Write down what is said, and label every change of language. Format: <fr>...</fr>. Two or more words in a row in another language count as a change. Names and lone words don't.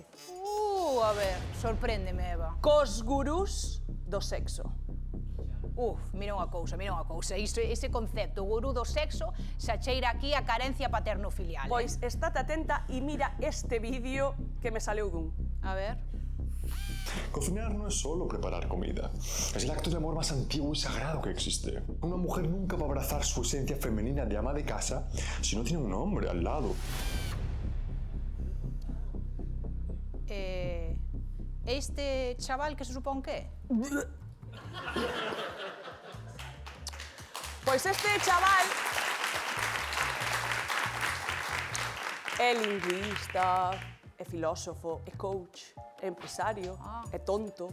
<gl>A ver, sorpréndeme, Eva. Cos gurús do sexo. Mira unha cousa. Ese concepto, gurú do sexo, se acheira aquí a carencia paterno-filial. Pois estate atenta e mira este vídeo que me saleu dun. A ver.</gl> <es>Cocinar no es solo preparar comida. Es el acto de amor más antiguo y sagrado que existe. Una mujer nunca va a abrazar su esencia femenina de ama de casa si no tiene un hombre al lado.</es> <gl>Este chaval que se supón que é? Pois este chaval é lingüista, é filósofo, é coach, é empresario, é tonto.</gl>